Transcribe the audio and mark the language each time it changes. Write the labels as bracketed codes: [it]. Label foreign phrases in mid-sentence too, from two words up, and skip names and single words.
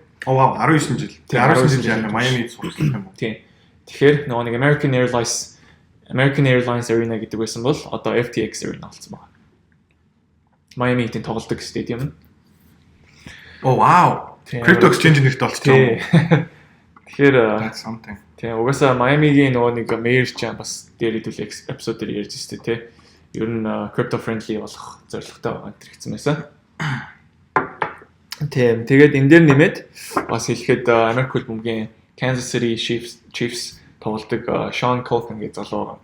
[mn] Оо вау 19 жил. Тэгээ 19 жил яа Miami Heat сурсан юм уу? Тийм. Тэгэхээр нөгөө нэг American Airlines Arena гэдэг байсан бол одоо FTX Arena болсон байна. Miami Heat-ийн тоглолтог стадиум. Оо вау. [en] Crypto exchange [mn] нэртэй болчихсон. Тэгэхээр [en] that's something. [mn] Тэгээ угаасаа Miami-гийн нөгөө нэг mayor ч бас дээр хэдүүл episode дээр ярьж өстэй тий. Ер нь [en] crypto friendly [mn] болох зорилготой байгаа гэж хэлсэн байсан. Тийм. Тэгээд энэ дээр нэмээд бас хэлэхэд Америк хөлбөмбөгийн Kansas City Chiefs тоглолтог Sean Colton гэж залуу байгаа.